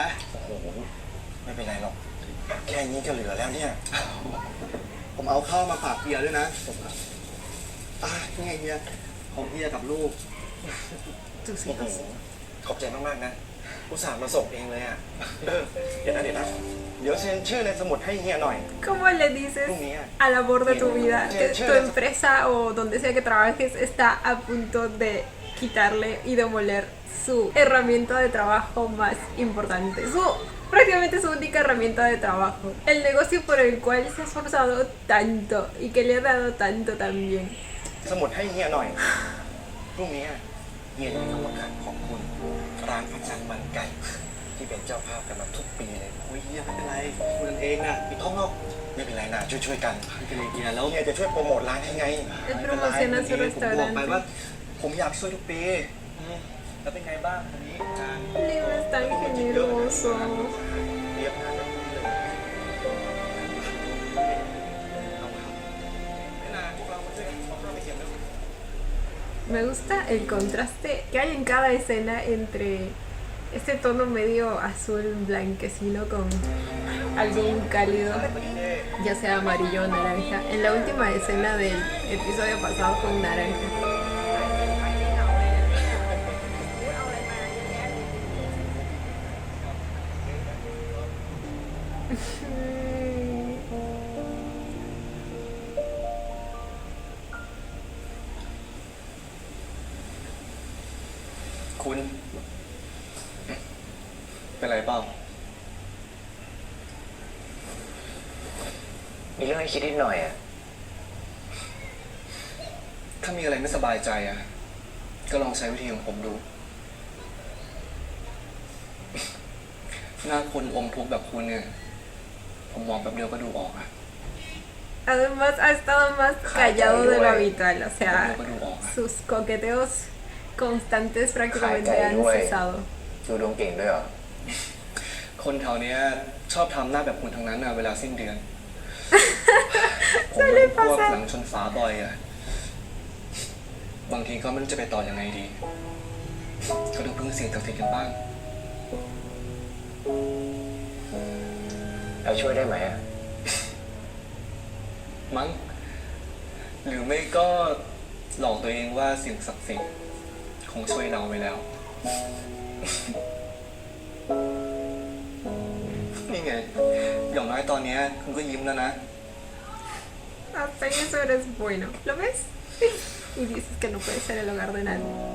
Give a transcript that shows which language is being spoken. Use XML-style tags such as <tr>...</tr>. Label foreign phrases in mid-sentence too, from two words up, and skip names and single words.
<th>โอ้โหไม่เป็นไรหรอกแค่นี้ก็เหลือแล้วเนี่ย ผมเอาข้าวมาฝากเฮียด้วยนะนี่ไงเฮียของเฮียกับลูก</th> <es>Tus</es> <th>โอ้โห</th> <es>hijos.</es> <th>ขอบใจมากๆนะอุตส่าห์มาส่งเองเลยอ่ะเดี๋ยวนะ เดี๋ยวเซ็นชื่อในสมุดให้เฮียหน่อย</th> <es>¿Cómo le dices Mía. al amor de tu vida que tu Chévere. empresa o donde sea que trabajes está a punto de quitarle y demoler su herramienta de trabajo más importante? Prácticamente su única herramienta de trabajo. El negocio por el cual se ha esforzado tanto y que le ha dado tanto también.</es> <th>สมุดให้เฮียหน่อย พรุ่งนี้เฮียจะมีคำประกันของคุณ ร้านอาจารย์มันไก่ ที่เป็นเจ้าภาพกันมาทุกปีเลยโอ้ยเฮียไม่เป็นไรคุณเองน่ะปิดท้องนอก ไม่เป็นไรนะช่วยๆกัน ไม่เป็นไรเฮียแล้ว เฮียจะช่วยโปรโมทร้านให้ไง</th> <es>Él promociona su</es> <th>ผมบอกไป</th> <es>restaurante.</es> <th>ว่า ผมอยากช่วยทุกปีแล้วเป็นไงบ้างวันนี้งาน</th> <es>Leo es tan generoso.</es> <th>เรียบงานแบบนี้เลยเอาครับไม่นานพวกเรามาช่วยกันเอาข้าวไปเก็บแล้ว</th> <es>Me gusta el contraste que hay en cada escena entre este tono medio azul blanquecino con algo cálido, ya sea amarillo o naranja. En la última escena del episodio pasado con naranja. Mm.</es> <th>คุณ เป็นไรเปล่ามีเรื่องให้คิดนิดหน่อยอ่ะ ถ้ามีอะไรไม่สบายใจอ่ะ ก็ลองใช้วิธีของผมดู หน้าคนอมทุกข์แบบคุณเนี่ย ผมมองแบบเดียวก็ดูออกอ่ะ</th> <es>Además ha estado más callado de lo habitual, o sea,</es> <th>ก็ดูออกอ่ะ</th> <es>sus coqueteos constantes prácticamente han cesado.</es> <th>ดูดวงเก่งด้วยเหรอ คนแถวเนี้ยชอบทำหน้าแบบคุณทั้งนั้นนะเวลาสิ้นเดือน ผมเป็นพวกหลังชนฝาบ่อยอ่ะ บางทีก็ไม่รู้จะไปต่อยังไงดีเขาต้องพึ่งสิ่งศักดิ์สิทธิ์กันบ้าง เราช่วยได้ไหมอะ มั้ง หรือไม่ก็หลอกตัวเองว่าสิ่งศักดิ์สิทธิ์คงช่วยเราไปแล้ว นี่ไง อย่างน้อยตอนเนี้ยคุณก็ยิ้มแล้วนะ</th> <es>Hasta en eso eres bueno. ¿Lo ves? Y dices que no puede ser el hogar de nadie.</es>